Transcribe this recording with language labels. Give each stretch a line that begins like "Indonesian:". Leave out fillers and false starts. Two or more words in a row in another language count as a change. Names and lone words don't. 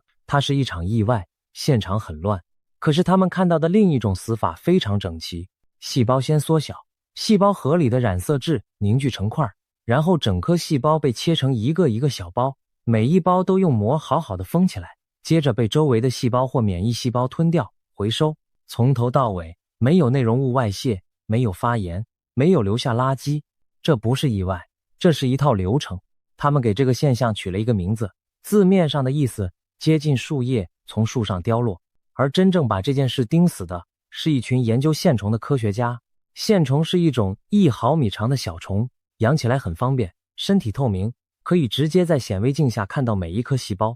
Chinese: 它是一場意外，現場很亂。可是他們看到的另一種死法非常整齊，細胞先縮小，細胞核裡的染色質凝聚成塊，然後整顆細胞被切成一個一個小包，每一包都用膜好好的封起来，接着被周圍的細胞或免疫細胞吞掉、回收，從頭到尾沒有內容物外泄，沒有發炎，沒有留下垃圾。這不是意外，這是一套流程。他們給這個現象取了一個名字，字面上的意思接近樹葉從樹上凋落，而真正把這件事盯死的是一群研究线蟲的科學家。线虫是一種1毫米長的小虫，養起來很方便，身體透明，可以直接在显微鏡下看到每一顆細胞。